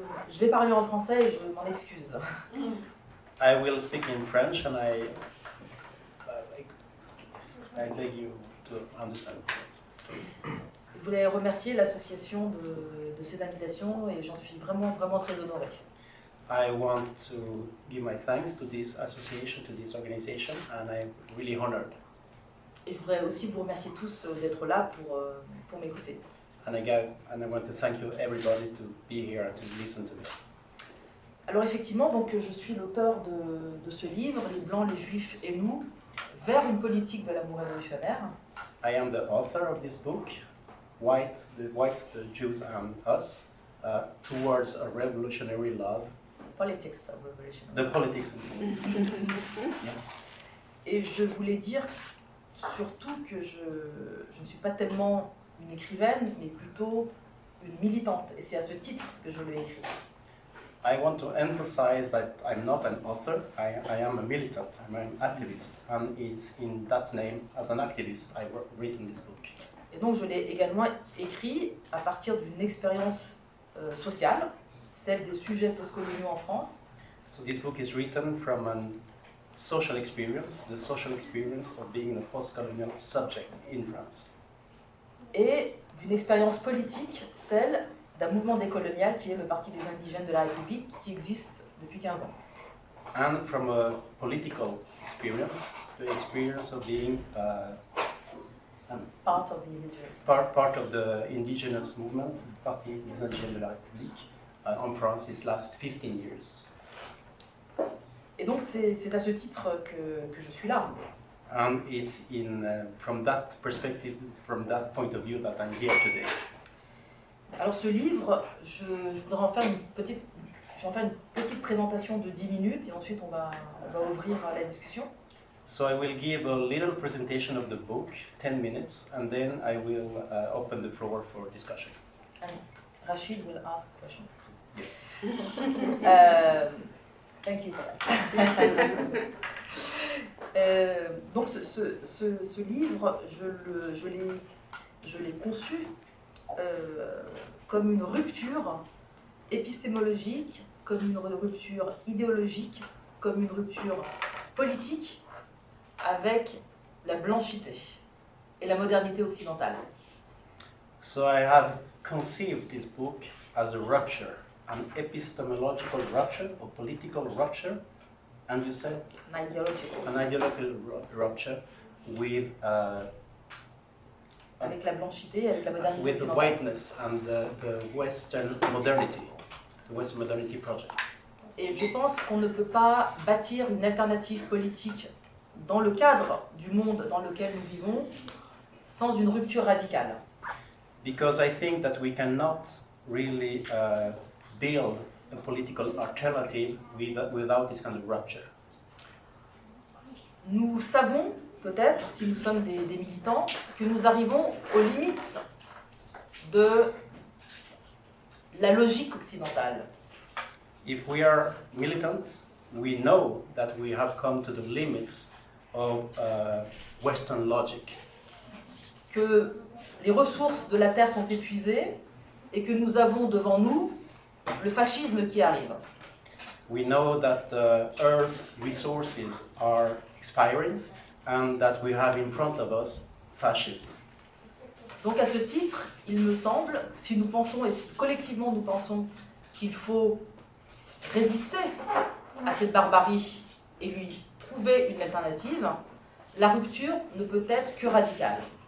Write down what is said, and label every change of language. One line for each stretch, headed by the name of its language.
French: Je vais parler en français et je m'en excuse.
English: I will speak in French and I beg you to understand.
French: Je voulais remercier l'association de cette invitation et j'en suis vraiment très honorée.
English: I want to give my thanks to this association, to this organization, and I'm really honored.
French: Et je voudrais aussi vous remercier tous d'être là pour m'écouter.
English: And I want to thank you everybody to be here and to listen to me.
French: Alors effectivement, donc je suis l'auteur de ce livre, Les Blancs, les Juifs et nous, vers une politique de l'amour révolutionnaire.
English: I am the author of this book, Whites, the Jews and Us, Towards a Revolutionary Love. Politics of Revolution. The politics of revolution.
French: Et je voulais dire surtout que je ne suis pas tellement une écrivaine, mais plutôt une militante. Et c'est à ce titre que je l'ai écrit.
English: I want to emphasize that I'm not an author, I am a militant, I'm an activist, and it's in that name, as an activist, I've written this book.
French: Et donc je l'ai également écrit à partir d'une expérience sociale, celle des sujets postcoloniaux en France.
English: So this book is written from a social experience, the social experience of being a post-colonial subject in France.
French: Et d'une expérience politique, celle d'un mouvement décolonial qui est le Parti des Indigènes de la République, qui existe depuis 15 ans.
English: And from a political experience, the experience of being part of the indigenous. Part of the indigenous movement, Parti des Indigènes de la République,
French: en France,
English: these last 15 years.
French: Et donc c'est à ce titre que je suis là.
English: And it's from that perspective, from that point of view that I'm here today.
French: Alors ce livre, je voudrais en faire une petite présentation de 10 minutes et ensuite on va ouvrir la discussion.
English: So I will give a little presentation of the book, 10 minutes, and then I will open the floor for discussion. And Rachid will ask questions. Yes. Thank you for that.
French: Donc ce livre, je l'ai conçu comme une rupture épistémologique, comme une rupture idéologique, comme une rupture politique avec la blanchité et la modernité occidentale.
English: So I have conceived this book as a rupture, an epistemological rupture, a political rupture, and you said? An ideological rupture with
French: avec la blanchité, avec la modernité
English: with the whiteness and the Western modernity, the Western modernity project.
French: Et je pense qu'on ne peut pas bâtir une alternative politique dans le cadre du monde dans lequel nous vivons sans une rupture radicale.
English: Because I think that we cannot really build a political alternative without this kind of rupture.
French: Nous savons, peut-être, si nous sommes des militants, que nous arrivons aux limites de la logique occidentale.
English: If we are militants, we know that we have come to the limits of Western logic.
French: Que les ressources de la Terre sont épuisées et que nous avons devant nous le fascisme qui arrive.
English: We know that Earth resources are expiring and that we have in front of us fascism.
French: Donc à ce titre, il me semble, si nous pensons, et si collectivement nous pensons qu'il faut résister à cette barbarie et lui trouver une alternative, la rupture ne peut être que radicale.